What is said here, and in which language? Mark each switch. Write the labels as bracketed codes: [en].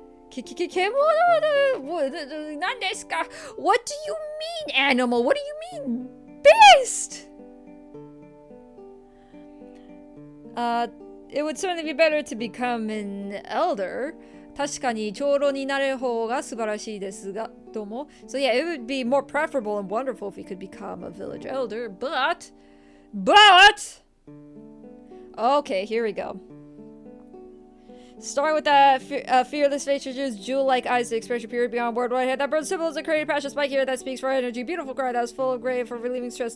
[en] What do you mean, animal? What do you mean, beast? It would certainly be better to become an elder. [ja] 確かに長老になる方が素晴らしいですが、どうも。 [en] So yeah, it would be more preferable and wonderful if we could become a village elder, but... Okay, here we go. Starting with that fearless features, jewel-like eyes that express your purity beyond word head. That burns symbols a creative passion spike here that speaks for energy. Beautiful cry that was full of grave for relieving stress.